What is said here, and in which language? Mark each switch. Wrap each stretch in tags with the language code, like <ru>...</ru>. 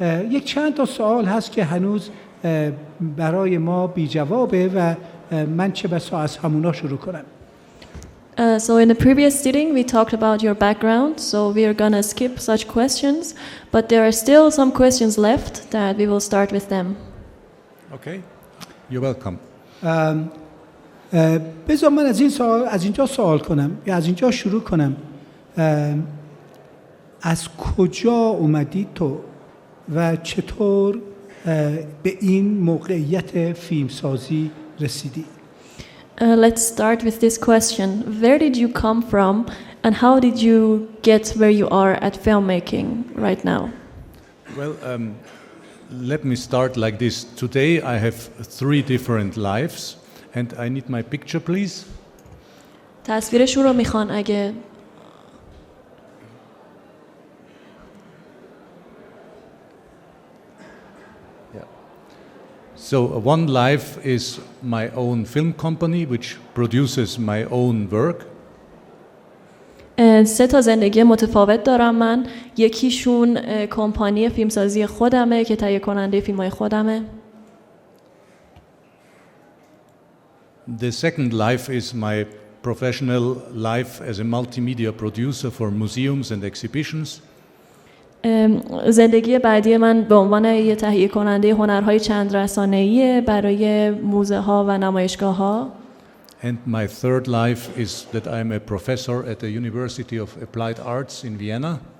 <fa>یک چند تا سوال هست که هنوز برای ما بی جوابه و من چه بسا از همونا شروع کنم.</fa> <en>So in the previous sitting we talked about your background, so we are gonna skip such questions, but there are still some questions left that we will start with them. Okay, you're welcome.</en> <fa>بذار من از اینجا سوال کنم یا از اینجا شروع کنم. از کجا اومدی تو و چطور به این موقعیت فیلمسازی رسیدی؟</fa> <en>Let's start with this question. Where did you come from and how did you get where you are at filmmaking right now? Well, let me start like this. Today I have 3 different lives and I need my picture please.</en> <fa>تصویرشون رو میخوان اگه</fa> <en>So one life is my own film company which produces my own work.</en> <fa>3 تا زندگی متفاوت دارم من. یکیشون کمپانی فیلمسازی خودمه که تهیه کننده فیلم‌های خودمه.</fa> <en>The second life is my professional life as a multimedia producer for museums and exhibitions.</en> <fa>زندگی بعدی من به عنوان یه تهیه کننده هنرهای چند رسانه‌ای برای موزه ها و نمایشگاه ها.</fa> <en>And my third life is that I'm a professor at the University of Applied Arts in Vienna.</en>